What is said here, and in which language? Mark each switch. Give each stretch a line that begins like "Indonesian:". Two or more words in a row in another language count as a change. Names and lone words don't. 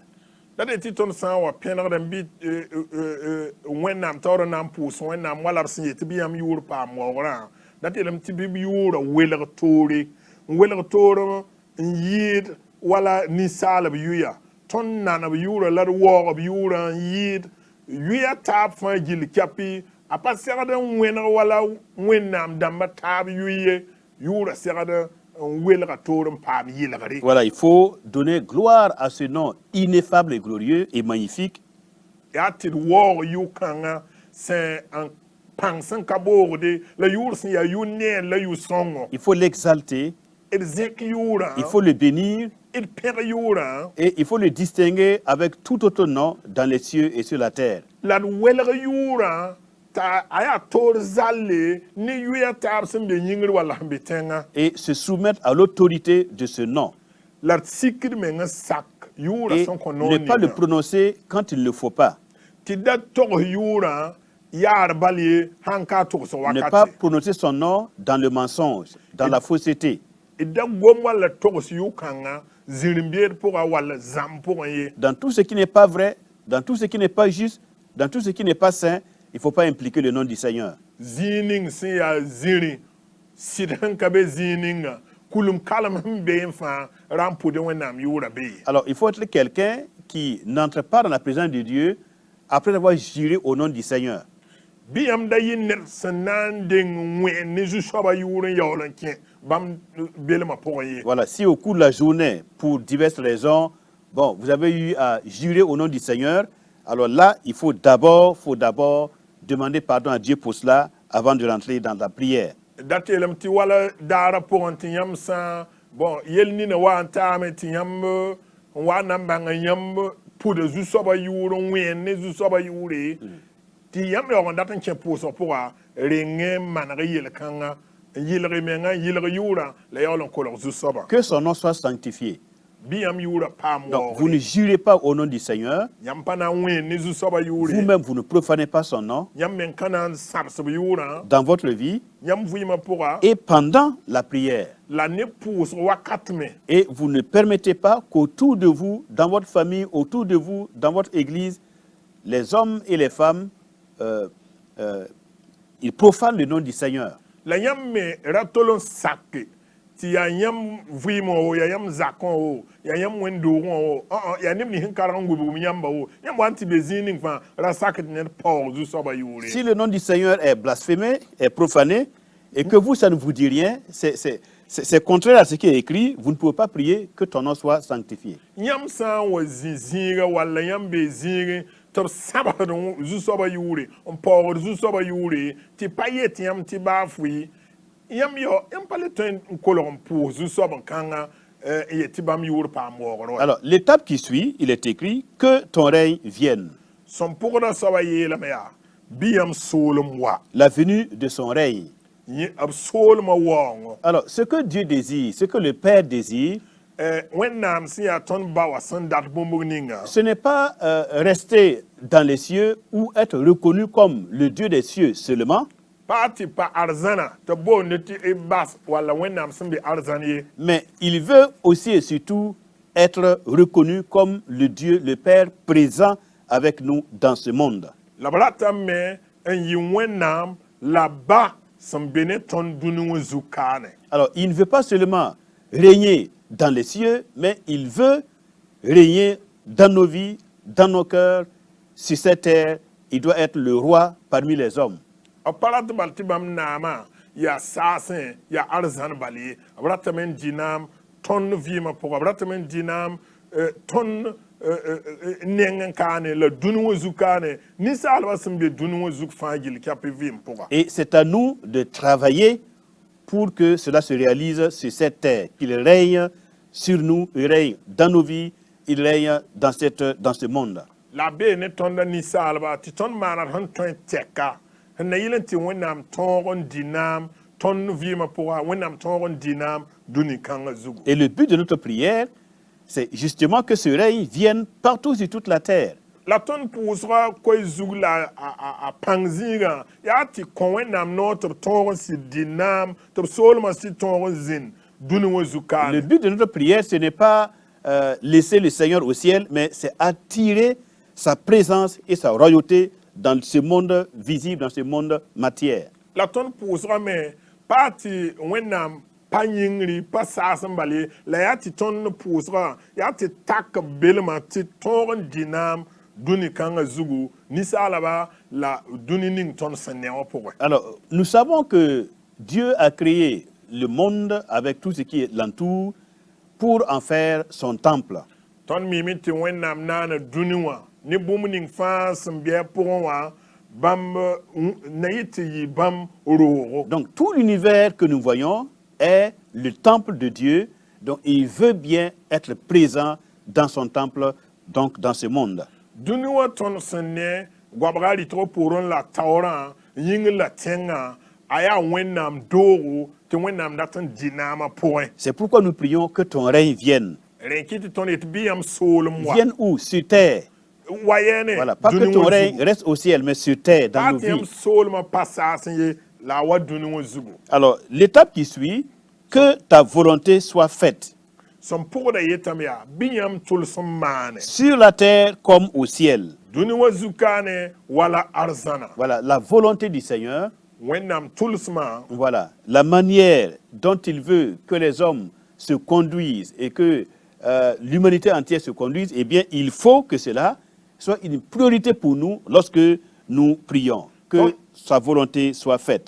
Mossi: Dade titon san wa penra dem bi wenam tawra nam pus wenam wala sinye tibiyam yur pam wora. Date lem tibi yura weler tore yid wala ninsaalb yuya tõnd nanb yʋʋra la d waoogb yʋʋra n yɩɩd yuya taab fãa gill kɛpɩ a pa segd n wẽneg wala wẽnnaam dãmbã taab yuye yʋʋra segd n welga toor n paam yɩlgre.
French: Voilà, il faut donner gloire à ce nom ineffable et glorieux et magnifique.
Mossi: yaa tɩ d waoog yʋ-kãngã sẽn n pãng sẽn ka boogde la yʋʋr sẽn yaa yʋ-neen la yʋ-sõngo
French: Il faut l'exalter,
Mossi: d zẽk yʋʋrã
French: il faut le bénir
Mossi: d pẽg yʋʋrã
French: et il faut le distinguer avec tout autre nom dans les cieux et sur la terre.
Mossi: la d welg yʋʋrã t'a a yaa toor zalle ne yʋya taab sẽn be yĩngr walla sẽn be tẽngã
French: Et se soumettre à l'autorité de ce nom.
Mossi: la d sikd meng n sak yʋʋra
French: Et
Mossi: sẽn kõ
French: ne
Mossi: noog
French: pas le
Mossi: ninga
French: prononcer quand il ne le faut pas.
Mossi: tɩ da togs yʋʋrã yaar bal ye sãn ka a togs
French: Ne pas
Mossi: wakate
French: prononcer son nom dans le mensonge, dans la fausseté,
Mossi: d da gom walla togs yʋ-kãngã zĩrĩmbeed pʋga walla zãmb pʋgẽ ye
French: dans tout ce qui n'est pas vrai, dans tout ce qui n'est pas juste, dans tout ce qui n'est pas saint. Il ne faut pas impliquer le nom du Seigneur.
Mossi: zĩig ning sẽn yaa zĩrĩ sɩd sẽn ka be zĩig ninga kulum kalem sẽn be n fãa ra n pʋdẽ wẽnnaam yʋʋra be ye
French: Alors, il faut être quelqu'un qui n'entre pas dans la présence de Dieu après avoir juré au nom du Seigneur.
Mossi: bɩ yãmb da yɩ ned sẽn na n deng n wẽ ne zu-soabã yʋʋr n yaool n kẽ bãmb belmã pʋgẽ ye
French: Voilà, si au cours de la journée, pour diverses raisons, bon, vous avez eu à jurer au nom du Seigneur, alors là, il faut d'abord demander pardon à Dieu pour cela avant de rentrer dans la prière.
Mossi: dat yeelame tɩ wala daarã pʋgẽ tɩ yãmb sã bon yel nina wa n taame tɩ yãmb n wa na n bãnga yãmb pʋda zu-soabã yʋʋr n wẽen ne zu-soabã yʋʋre tɩ yãmb yaoog n dat n kẽ pʋʋsg pʋga reng n maneg yel-kãngã n yɩlg menga n yɩlg yʋʋrã la yaool n kolg zu-soabã
French: Que son nom soit sanctifié.
Mossi: bɩ yãmb yʋʋrã paam
French: Donc, vous
Mossi: waoogre
French: ne jurez pas au nom du Seigneur.
Mossi: yãmb pa na n wẽen ne zu-soabã yʋʋre
French: Vous-même, vous ne profanez pas son nom
Mossi: yãmb meng ka na n sãbsb yʋʋrã
French: dans votre vie
Mossi: yãmb vɩɩmã pʋga
French: et pendant la prière.
Mossi: la ne pʋʋsg wakat me
French: Et vous ne permettez pas qu'autour de vous, dans votre famille, autour de vous, dans votre église, les hommes et les femmes, ils profanent le nom du Seigneur.
Mossi: la yãmb me ra tol n sake tɩ yaa yãmb vɩɩmã wo yaa yãmb zakã wo yaa yãmb wẽn-doogẽ wo yaa neb nins n karg n wubgm yãmba wo yãmb wa n tɩ be zĩig ning fãa ra sak tɩ ned paoog zu-soabã yʋʋre
French: Si le nom du Seigneur est blasphémé, est profané, et que vous, ça ne vous dit rien, c'est contraire à ce qui est écrit, vous ne pouvez pas prier que ton nom soit sanctifié.
Mossi: yãmb sã n wa zĩ zĩiga walla yãmb bee zĩigẽ tɩ b sãbsd zu-soabã yʋʋre n paoogd zu-soabã yʋʋre tɩ pa yet yãmb tɩ baa fʋɩ yãmb pa le tõe n kolg n pʋʋs zu-soab n kãngã n yet tɩ bãmb yʋʋr paam waoogr wa
French: Alors, l'étape qui suit, il est écrit que ton règne vienne.
Mossi: sõn pʋgda soabã yeelame yaa bɩ yãmb soolem wa
French: La venue de son règne.
Mossi: b soolmã waoongo
French: Alors, ce que Dieu désire, ce que le Père désire,
Mossi: wẽnnaam sẽn yaa tõnd ba wa sẽn dat bũmb ninga
French: ce n'est pas rester dans les cieux ou être reconnu comme le Dieu des cieux seulement,
Mossi: paa tɩ pa arzãna tɩ boonde tɩ y bas walla wẽnnaam sẽn be arzãn ye
French: mais il veut aussi et surtout être reconnu comme le Dieu, le Père présent avec nous dans ce monde.
Mossi: la b ratame n yɩ wẽnnaam la ba sẽn be ne tõnd dũni wã zu-kaane
French: Alors, il ne veut pas seulement régner dans les cieux, mais il veut régner dans nos vies, dans nos cœurs, sur cette terre. Il doit être le roi parmi les hommes.
Mossi: b pa rat bal tɩ bãmb naamã yaa saasẽ yaa arzãn bal ye b ratame n dɩ naam tõnd vɩɩmã pʋga b ratame n dɩ naam tõnd neng n kaane la dũni wã zu-kaane ninsaalbã sẽn be dũni wã zug fãa gill kɛp vɩɩm pʋga
French: Et c'est à nous de travailler pour que cela se réalise sur cette terre, qu'il règne sur nous, il règne dans nos vies, il règne dans ce monde.
Mossi: la bee ne tõnda ninsaalba tɩ tõnd maanad sẽn tõe n tɛka sẽn na yɩl n tɩ wẽnnaam tõog n dɩ naam tõnd vɩɩmã pʋga wẽnnaam tõog n dɩ naam dũni kãngã zugu
French: Et le but de notre prière, c'est justement que ce règne vienne partout sur toute la terre.
Mossi: la tõnd pʋʋsga koe zug la a pãng zĩigã yaa tɩ kõ wẽnnaam noog tɩ b tõog n sɩd dɩ naam tɩ b soolmã sɩd tõog n zĩnd dũni wã
French: Le
Mossi: zu-kaane
French: but de notre prière, ce n'est pas laisser le Seigneur au ciel, mais c'est attirer sa présence et sa royauté dans ce monde visible, dans ce monde matière.
Mossi: la tõnd pʋʋsga me paa tɩ wẽnnaam pa yĩngri pa saas n bale la yaa tɩ tõnd ne pʋʋsga yaa tɩ tak belmã tɩ tõog n dɩ-naam dũni kãngã zugu ninsaalba la dũni ning tõnd sẽn ne wã pʋgẽ.
French: Alors, nous savons que Dieu a créé le monde avec tout ce qui l'entoure pour en faire son temple.
Mossi: Tõnd miime tɩ wẽnnaam naana dũni wã ne bũmb ning fãa sẽn bɩa pʋgẽ wã bãmb na yɩ tɩ yɩ bãmb roogo.
French: Donc, tout l'univers que nous voyons est le temple de Dieu, donc il veut bien être présent dans son temple, donc dans ce monde.
Mossi: Dũni wã tõnd sẽn ne goabga rɩtg pʋʋrẽ la taoorã yĩngr la tẽngã a yaa wẽnnaam doogo tɩ wẽnnaam dat n dɩ naamã pʋgẽ.
French: C'est pourquoi nous prions que ton règne vienne.
Mossi: Rẽ kɩ tɩ tõnd yetɩ bɩ yãmb soolem wa
French: Vienne où? Sur terre.
Mossi: wa yɛne
French: Voilà, pas que ton règne reste au ciel, mais sur terre, dans
Mossi: pa
French: nos
Mossi: tɩ yãmb
French: vies.
Mossi: soolmã pa saas n ye la a wa dũni wã zugu.
French: Alors, l'étape qui suit, que ta volonté soit faite,
Mossi: Sẽn pʋgda yetame yaa bɩ yãmb tʋls n maane
French: sur la terre comme au ciel.
Mossi: dũni wã zukaane wala arzãna.
French: Voilà, la volonté du Seigneur,
Mossi: Wẽnnaam tʋlsmã
French: voilà, la manière dont il veut que les hommes se conduisent et que l'humanité entière se conduise, eh bien, il faut que cela soit une priorité pour nous lorsque nous prions, que sa volonté soit faite.